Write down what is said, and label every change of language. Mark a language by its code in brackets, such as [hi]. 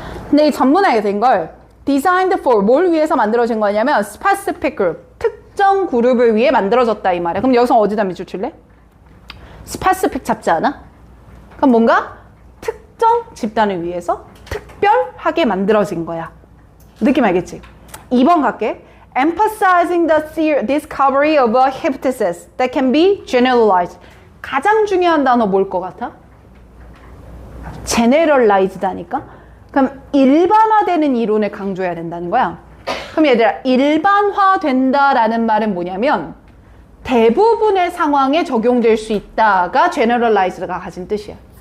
[ko] 근데 이 전문화가 된 걸 designed for, 뭘 위해서 만들어진 거냐면 specific group, 특정 그룹을 위해 만들어졌다 이 말이야. 그럼 여기서 어디다 밑줄 칠래? specific 잡지 않아? 그럼 뭔가 특정 집단을 위해서 특별하게 만들어진 거야. 느낌 알겠지? 2번 갈게. [en] Emphasizing the discovery of a hypothesis that can be generalized. [ko] 가장 중요한 단어 뭘 것 같아? generalized다니까? 그럼 일반화되는 이론을 강조해야 된다는 거야. 그럼 얘들아, 일반화된다라는 말은 뭐냐면 대부분의 상황에 적용될 수 있다가 generalized가 가진 뜻이야.